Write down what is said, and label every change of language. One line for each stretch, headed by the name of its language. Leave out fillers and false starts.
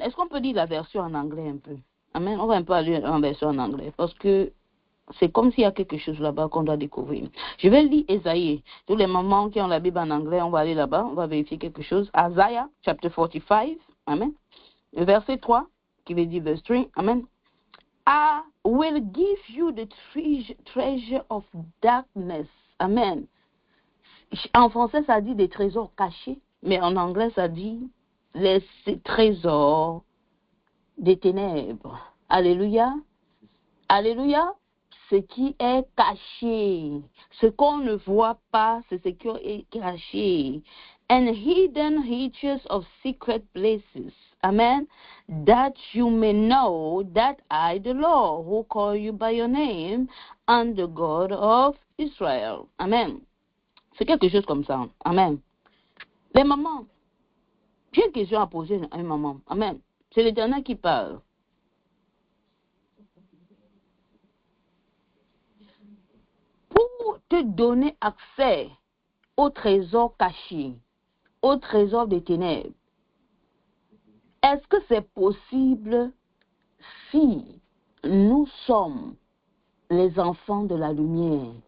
French: Est-ce qu'on peut lire la version en anglais un peu? Amen. On va un peu aller en version en anglais parce que c'est comme s'il y a quelque chose là-bas qu'on doit découvrir. Je vais lire Ésaïe. Tous les mamans qui ont la Bible en anglais, on va aller là-bas, on va vérifier quelque chose.
English: Isaiah, chapter 45.
French: Amen. Le verset 3, qui veut dire verse 3. Amen.
English: I will give you the treasure of darkness. Amen.
French: En français, ça dit des trésors cachés, mais en anglais, ça dit les trésors des ténèbres. Alléluia. Alléluia. Ce qui est caché, ce qu'on ne voit pas, c'est ce qui est caché.
English: And hidden riches of secret places. Amen. That you may know that I, the Lord, who call you by your name, am the God of Israel. Amen.
French: C'est quelque chose comme ça. Amen. Les mamans, j'ai une question à poser à une maman. Amen. C'est l'Éternel qui parle. Pour te donner accès au trésor caché, au trésor des ténèbres, est-ce que c'est possible si nous sommes les enfants de la lumière?